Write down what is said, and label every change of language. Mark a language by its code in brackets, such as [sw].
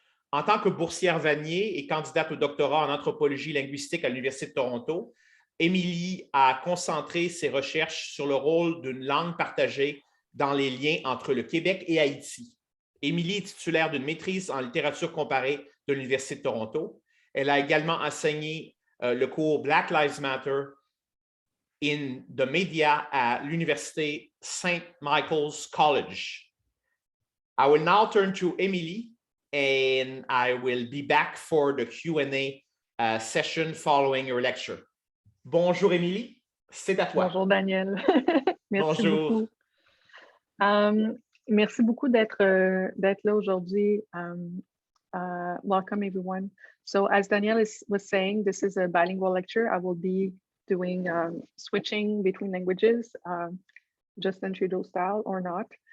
[fr] En tant que boursière Vanier et candidate au doctorat en anthropologie linguistique à l'Université de Toronto, Emilie a concentré ses recherches sur le rôle d'une langue partagée dans les liens entre le Québec et Haïti. Emilie est titulaire d'une maîtrise en littérature comparée de l'Université de Toronto. Elle a également enseigné le cours Black Lives Matter in the Media à l'Université St. Michael's College. [en] I will now turn to Emilie, and I will be back for the Q&A session following your lecture. [fr] Bonjour Emilie, c'est à toi. Bonjour Daniel. Merci Bonjour. beaucoup. Merci beaucoup d'être là aujourd'hui. [en] Welcome, everyone. So as Danielle was saying, this is a bilingual lecture. I will be doing switching between languages, just in Trudeau style or not.